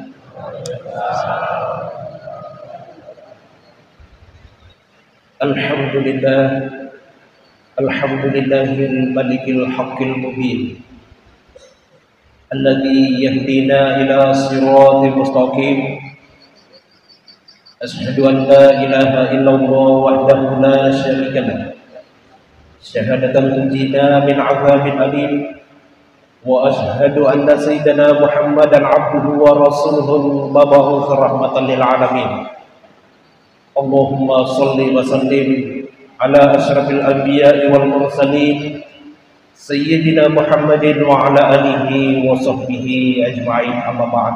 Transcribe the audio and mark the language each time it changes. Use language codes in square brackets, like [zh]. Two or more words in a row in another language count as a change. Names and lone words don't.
[ar] الحمد لله، الحمد لله الملك الحق المبين، الذي يهدينا إلى الصراط المستقيم. أشهد أن لا إله إلا الله وحده لا شريك له، شهادة تنجينا من عذاب أليم, وأشهد أن سيدنا محمدا عبده ورسوله المبعوث رحمة للعالمين. اللهم صل وسلم على أشرف الأنبياء والمرسلين سيدنا محمد وعلى آله وصحبه أجمعين، أما بعد.